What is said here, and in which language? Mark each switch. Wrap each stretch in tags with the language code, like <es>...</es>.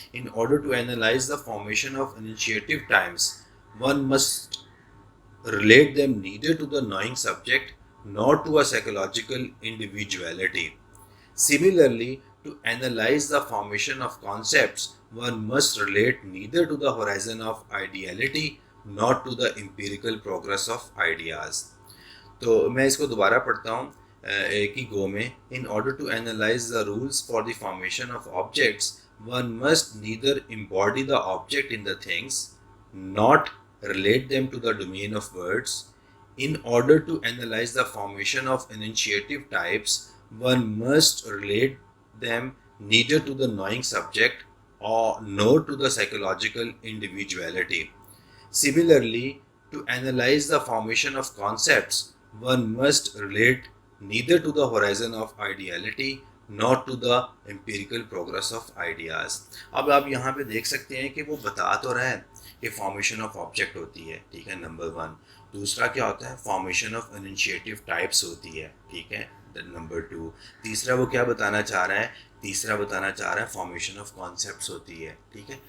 <en>In order to analyze the formation of initiative times one must relate them neither to the knowing subject nor to a psychological individuality. Similarly, to analyze the formation of concepts, one must relate neither to the horizon of ideality nor to the empirical progress of ideas.</en> <ur>تو میں اس کو دوبارہ پڑھتا ہوں ایک ہی گو میں.</ur> <en>In order to analyze the rules for the formation of objects, one must neither embody the object in the things, not relate them to the domain of words. In order to analyze the formation of enunciative types, one must relate them neither to the knowing subject or nor to the psychological individuality. Similarly, to analyze the formation of concepts, one must relate neither to the horizon of ideality not to the empirical progress of ideas.</en> <ur>اب آپ یہاں پہ دیکھ سکتے ہیں کہ وہ بتا تو رہا ہے کہ فارمیشن آف آبجیکٹ ہوتی ہے، ٹھیک ہے، نمبر 1. دوسرا کیا ہوتا ہے، فارمیشن آف انیشیٹو ٹائپس ہوتی ہے، ٹھیک ہے، نمبر 2. تیسرا وہ کیا بتانا چاہ رہا ہے، تیسرا بتانا چاہ رہا ہے فارمیشن آف کانسیپٹس ہوتی ہے، ٹھیک ہے.</ur>